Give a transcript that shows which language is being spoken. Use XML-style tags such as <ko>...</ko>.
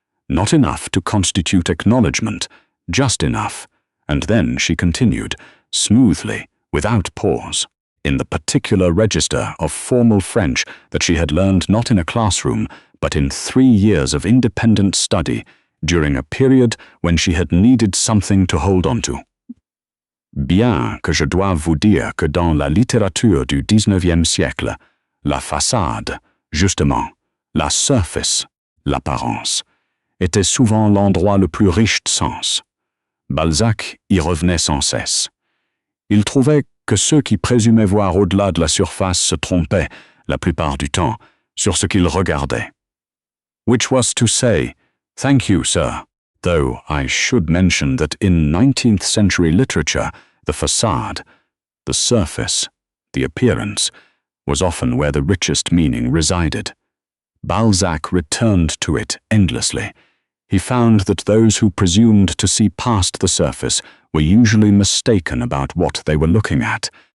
<en>Not enough to constitute acknowledgement, just enough, and then she continued, smoothly, without pause, in the particular register of formal French that she had learned not in a classroom, but in 3 years of independent study, during a period when she had needed something to hold on to.</en> <fr>Bien que je dois vous dire que dans la littérature du 19e siècle, la façade, justement, la surface, l'apparence, était souvent l'endroit le plus riche de sens. Balzac y revenait sans cesse. Il trouvait que ceux qui présumaient voir au-delà de la surface se trompaient, la plupart du temps, sur ce qu'ils regardaient.</fr> <en>Which was to say, thank you, sir, though I should mention that in 19th century literature, the facade, the surface, the appearance, was often where the richest meaning resided. Balzac returned to it endlessly. He found that those who presumed to see past the surface were usually mistaken about what they were looking at.</en>